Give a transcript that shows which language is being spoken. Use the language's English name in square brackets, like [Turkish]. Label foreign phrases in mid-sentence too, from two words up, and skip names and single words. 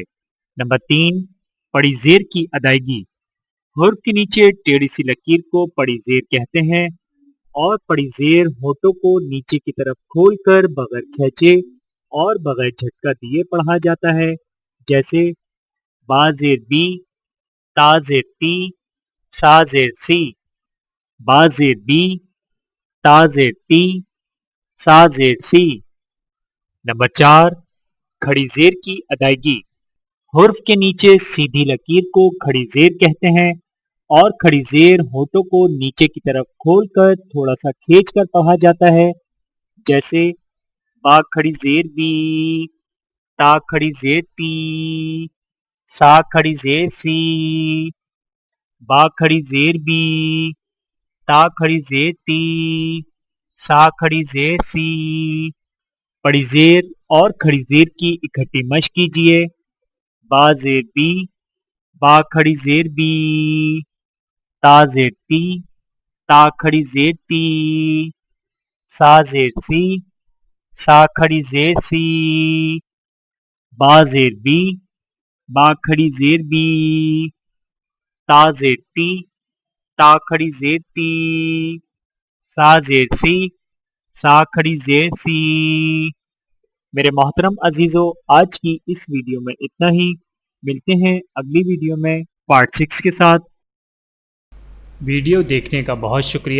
[Urdu] نمبر 3 بڑی زیر کی ادائیگی۔ حرف کے نیچے ٹیڑھی سی لکیر کو بڑی زیر کہتے ہیں، اور بڑی زیر ہونٹوں کو نیچے کی طرف کھول کر بغیر کھینچے اور بغیر جھٹکا دیے پڑھا جاتا ہے، جیسے با زیر بی، تا زیر تی، سا زیر سی، با زیر بی، تا زیر تی، سا زیر سی۔ نمبر 4 کھڑی زیر کی ادائیگی۔ حرف کے نیچے سیدھی لکیر کو کھڑی زیر کہتے ہیں، اور کھڑی زیر ہونٹوں کو نیچے کی طرف کھول کر تھوڑا سا کھینچ کر پڑھا جاتا ہے، جیسے با کھڑی زیر بی، تا کھڑی زیر تی، سا کھڑی زیر سی، با کھڑی زیر بی، تا کھڑی زیر تی، سا کھڑی زیر سی۔ بڑی زیر اور کھڑی زیر کی اکٹھی مشق کیجیے۔ با زیر بی، با کھڑی زیر بی، تا زیر تی، تا کھڑی زیر تی، سا زیر سی، سا کھڑی زیر سی، با زیر بی، با کھڑی زیر بی، تا زیر تی، تا کھڑی زیر تی، سا زیر سی، سا کھڑی زیر سی۔ میرے محترم عزیزو، آج کی اس ویڈیو میں اتنا ہی، ملتے ہیں اگلی ویڈیو میں پارٹ 6 کے ساتھ۔ ویڈیو دیکھنے کا بہت شکریہ۔